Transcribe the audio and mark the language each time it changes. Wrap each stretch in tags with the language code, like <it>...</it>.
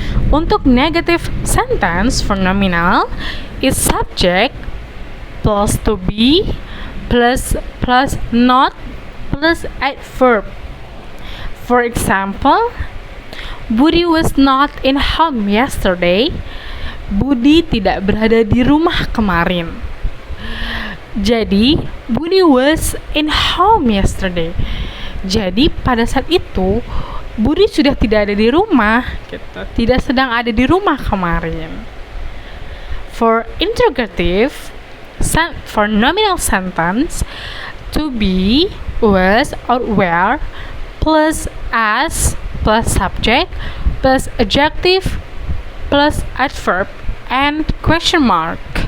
<en>Untuk negative sentence for nominal is subject plus to be plus not plus adverb. For example, Budi was not in home yesterday.</en> <id>Budi tidak berada di rumah kemarin.</id> <en>Jadi, Budi was in home yesterday.</en> <id>Jadi, pada saat itu Budi sudah tidak ada di rumah, gitu. Tidak sedang ada di rumah kemarin.</id> <en>For interrogative, for nominal sentence, to be, was, or were, plus as, plus subject, plus adjective, plus adverb, and question mark.</en>